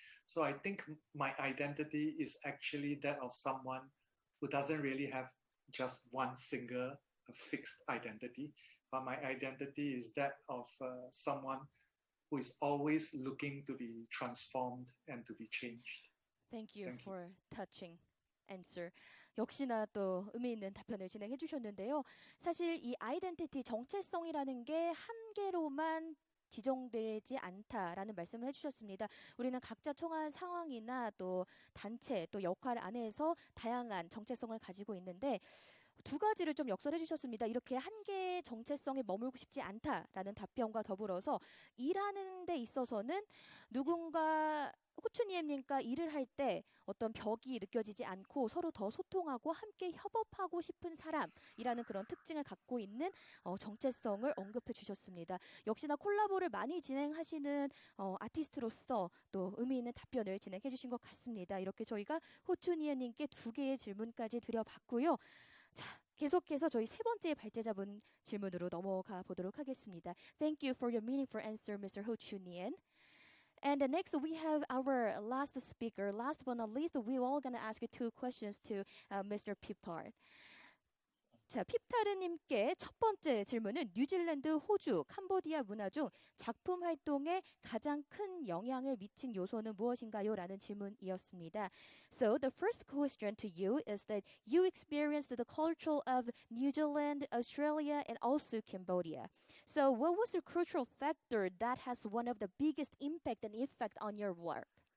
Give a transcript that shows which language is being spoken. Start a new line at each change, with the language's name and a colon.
English: So I think my identity is actually that of someone who doesn't really have just one single fixed identity, but my identity is that of someone who is always looking to be transformed and to be changed. Thank you for touching answer.
Korean: 역시나 또 의미 있는 답변을 진행해 주셨는데요. 사실 이 아이덴티티 정체성이라는 게 한 개로만 지정되지 않다라는 말씀을 해주셨습니다. 우리는 각자 처한 상황이나 또 단체 또 역할 안에서 다양한 정체성을 가지고 있는데 두 가지를 좀 역설해 주셨습니다. 이렇게 한 개의 정체성에 머물고 싶지 않다라는 답변과 더불어서 일하는 데 있어서는 누군가 호추니엔님과 일을 할 때 어떤 벽이 느껴지지 않고 서로 더 소통하고 함께 협업하고 싶은 사람이라는 그런 특징을 갖고 있는 정체성을 언급해 주셨습니다. 역시나 콜라보를 많이 진행하시는 아티스트로서 또 의미 있는 답변을 진행해 주신 것 같습니다. 이렇게 저희가 호추니엔님께 두 개의 질문까지 드려봤고요. 자, 계속해서 저희 세 번째 발제자분 질문으로 넘어가 보도록 하겠습니다.
English: Thank you for your meaningful answer, Mr. Ho Chun-yen. And next we have our last speaker. Last but not least, we're all going to ask you two questions to Mr. Peap Tarr.
Korean: 자, 핍타르님께 첫 번째 질문은 뉴질랜드, 호주, 캄보디아 문화 중 작품 활동에 가장 큰 영향을 미친 요소는 무엇인가요? 라는 질문이었습니다.
English: So the first question to you is that you experienced the culture of New Zealand, Australia, and also Cambodia. So what was the cultural factor that has one of the biggest impact and effect on your work?